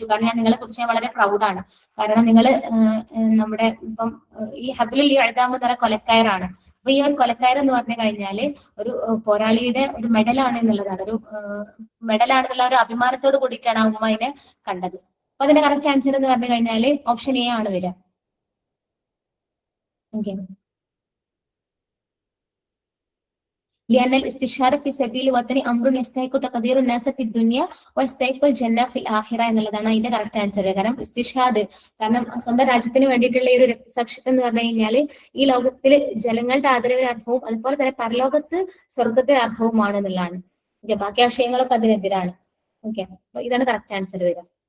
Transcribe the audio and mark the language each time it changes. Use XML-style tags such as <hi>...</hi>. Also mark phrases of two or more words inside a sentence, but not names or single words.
<ml>കാരണം ഞാൻ നിങ്ങളെ കുറിച്ച് ഞാൻ വളരെ പ്രൗഡാണ്. കാരണം നിങ്ങൾ നമ്മുടെ ഇപ്പം ഈ</ml> <ar>حبل الإعدام</ar> <ml>എന്ന് പറയുന്ന കൊലക്കയറാണ്. അപ്പൊ ഈ ഒരു കൊലക്കയർ എന്ന് പറഞ്ഞു കഴിഞ്ഞാല് ഒരു പോരാളിയുടെ ഒരു മെഡലാണ് എന്നുള്ളതാണ്, ഒരു മെഡലാണെന്നുള്ള ഒരു അഭിമാനത്തോട് കൂടിയിട്ടാണ് ആ ഉമ്മ അതിനെ കണ്ടത്. അപ്പൊ അതിന്റെ</ml> <en>correct answer</en> <ml>എന്ന് പറഞ്ഞു കഴിഞ്ഞാല്</ml> <en>option A</en> <ml>ആണ് വരിക. ഓക്കെ,</ml> <ar>لأن الاستشهاد في سبيل الوطن أمر يستحق تقدير الناس في الدنيا ويستحق الجنة في الآخرة</ar> <ml>എന്നുള്ളതാണ് അതിന്റെ</ml> <en>correct answer.</en> <ml>കാരണം ഇസ്തിഷാദ്, കാരണം സ്വന്തം രാജ്യത്തിന് വേണ്ടിയിട്ടുള്ള ഈ ഒരു രക്തസാക്ഷിത്വം എന്ന് പറഞ്ഞു കഴിഞ്ഞാല് ഈ ലോകത്തിൽ ജനങ്ങളുടെ ആദരവിന് അർഹവും അതുപോലെ തന്നെ പരലോകത്ത് സ്വർഗത്തിന് അർഹവുമാണ് എന്നുള്ളതാണ്. ഓക്കെ, ബാക്കി ആശയങ്ങളൊക്കെ അതിനെതിരാണ്. ഓക്കെ, അപ്പൊ ഇതാണ്</ml> <en>correct answer</en> <ml>വരിക.</ml>